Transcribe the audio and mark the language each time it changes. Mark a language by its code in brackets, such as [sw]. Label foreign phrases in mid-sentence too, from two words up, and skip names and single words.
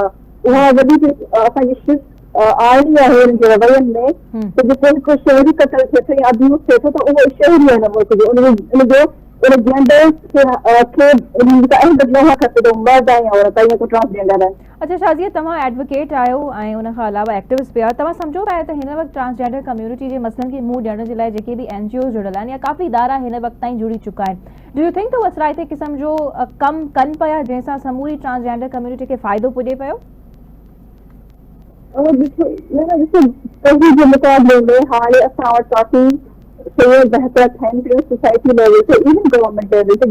[sd] उहा वॾी असांजी आइनी आहे हुननि जे रवैयनि में त जेको हिकु शहरी क़तल थिए थो या अब्यूज़ थिए थो त उहो शहरी आहे न मुल्क जो उनजो उन जेंडर खे अहमियत न खपे थो मर्द आहे या औरत आहे या कोई ट्रांसजेंडर आहे। अच्छा शाज़िया, तव्हां एडवोकेट आहियो ऐं उन खां अलावा एक्टिविस्ट बि आहियो, तव्हां सम्झो पिया त हिन वक़्तु [en] transgender community [sd] जे मसइलनि खे मुंहुं ॾियण जे लाइ जेके बि NGOs जुड़ियल आहिनि या काफ़ी इदारा हिन वक़्तु ताईं जुड़ी चुका आहिनि, [en] do you think [sd] त उहे सराइते क़िस्म जो कमु कनि पिया जंहिंसां समूरी [en] transgender community [sd] खे फ़ाइदो पुॼे पियो? ॾिसो जे मुक़ाबले में हाणे असां वटि काफ़ी शयूं बहितर थियनि पियूं [en] society level [sd] ते, [en] even government level [sd] ते।